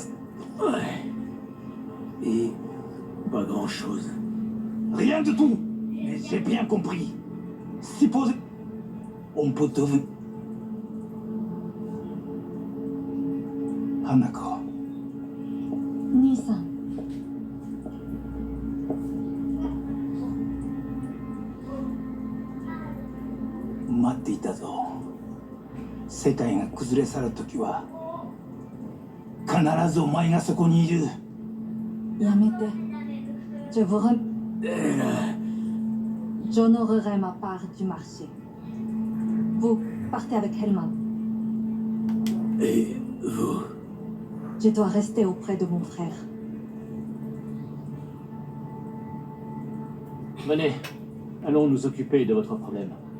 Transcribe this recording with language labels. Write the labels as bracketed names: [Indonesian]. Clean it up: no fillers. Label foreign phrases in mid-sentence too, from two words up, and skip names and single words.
[French] Ouais. Et pas grand-chose. Rien du tout. Mais j'ai bien compris. Supposez... On peut devenir... Un accord. Nissan. [Japanese] 待っていたぞ。世界が崩れ去る時は必ずお前がそこにいる。 [French] Yamete. Je vous J'honorerai ma part du marché. Vous partez avec Helman. Et vous? Je dois rester auprès de mon frère. Venez, allons nous occuper de votre problème.